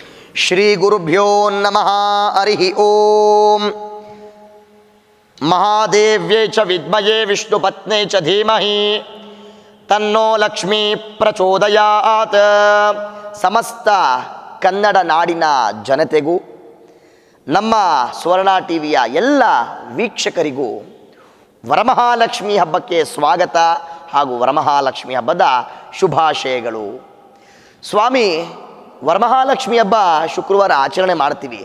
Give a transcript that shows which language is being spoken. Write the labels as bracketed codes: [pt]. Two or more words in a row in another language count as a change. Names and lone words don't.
[sa] ಶ್ರೀ ಗುರುಭ್ಯೋ ನಮಃ. ಹರಿ ಓಂ. ಮಹಾದೇವ್ಯೈ ಚ ವಿದ್ಮಯೇ ವಿಷ್ಣುಪತ್ನೇ ಚ ಧೀಮಹಿ ತನ್ನೋ ಲಕ್ಷ್ಮೀ ಪ್ರಚೋದಯಾತ್. [kn] ಸಮಸ್ತ ಕನ್ನಡ ನಾಡಿನ ಜನತೆಗೂ ನಮ್ಮ ಸ್ವರ್ಣ ಟಿವಿಯ ಎಲ್ಲ ವೀಕ್ಷಕರಿಗೂ ವರಮಹಾಲಕ್ಷ್ಮಿ ಹಬ್ಬಕ್ಕೆ ಸ್ವಾಗತ ಹಾಗೂ ವರಮಹಾಲಕ್ಷ್ಮಿ ಹಬ್ಬದ ಶುಭಾಶಯಗಳು. ಸ್ವಾಮಿ, ವರಮಹಾಲಕ್ಷ್ಮಿ ಹಬ್ಬ ಶುಕ್ರವಾರ ಆಚರಣೆ ಮಾಡ್ತೀವಿ.